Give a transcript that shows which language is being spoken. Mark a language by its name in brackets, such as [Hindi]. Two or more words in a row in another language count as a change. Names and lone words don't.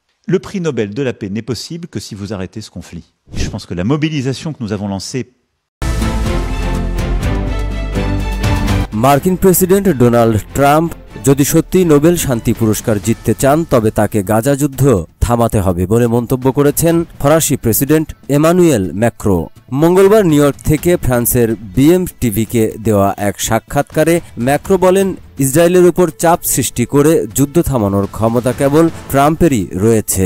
[French] Le prix Nobel de la paix n'est possible que si vous arrêtez ce conflit. Je pense que la mobilisation que nous avons lancée [Bangla] মার্কিন প্রেসিডেন্ট ডোনাল্ড ট্রাম্প যদি সত্যি নোবেল শান্তি পুরস্কার জিততে চান তবে তাকে গাজা যুদ্ধ থামাতে হবে বলে মন্তব্য করেছেন ফরাসি প্রেসিডেন্ট এমানুয়েল ম্যাক্রো। মঙ্গলবার নিউ ইয়র্ক থেকে ফ্রান্সের বিএমটিভিকে দেওয়া এক সাক্ষাৎকারে ম্যাক্রো বলেন, ইসরায়েলের উপর চাপ সৃষ্টি করে যুদ্ধ থামানোর ক্ষমতা কেবল ট্রাম্পেরই রয়েছে।